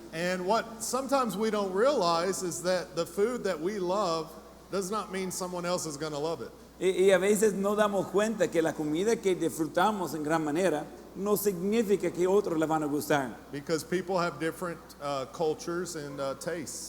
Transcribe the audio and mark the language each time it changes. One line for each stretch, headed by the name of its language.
English: And what sometimes we don't realize is that the food that we love does not mean someone else is going to love it.
Spanish: Y a veces no damos cuenta que la comida que disfrutamos en gran manera no significa que otros le van a gustar.
English: Because people have different cultures and tastes.